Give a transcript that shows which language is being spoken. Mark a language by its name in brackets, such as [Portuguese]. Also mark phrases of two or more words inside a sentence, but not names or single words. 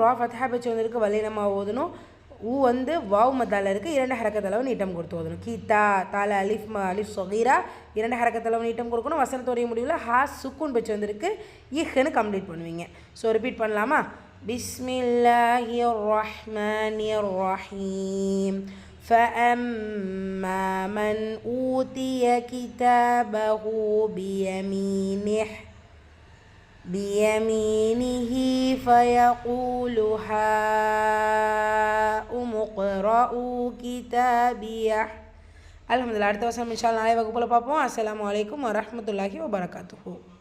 [Tamil] ரா ஃபத்ஹா பச்சு வந்திருக்கு, வல்லினமாக ஓதணும். வாவ் மத்தால இருக்குது, 2 ஹரக்கத்தளவு நீட்டம் கொடுத்து ஓதணும். கீதா தால அலிஃப் சொகீரா 2 ஹரக்கத்தளவு நீட்டம் கொடுக்கணும். வசனத்தோடைய முடிவில் ஹா சுக்குன் பச்சு வந்திருக்கு, இஹ்னு கம்ப்ளீட் பண்ணுவீங்க. ஸோ ரிப்பீட் பண்ணலாமா? [Arabic] بسم الله الرحمن الرحيم. فأما من أوتي كتابه بيمينه فيقول هاؤم اقرءوا كتابيه. [Tamil] அல்ஹம்துலில்லாஹ். அடுத்த வசனம் [Arabic] إن شاء الله [Tamil] நாளை வகுப்பில் பார்ப்போம். [Arabic] السلام عليكم ورحمة الله وبركاته.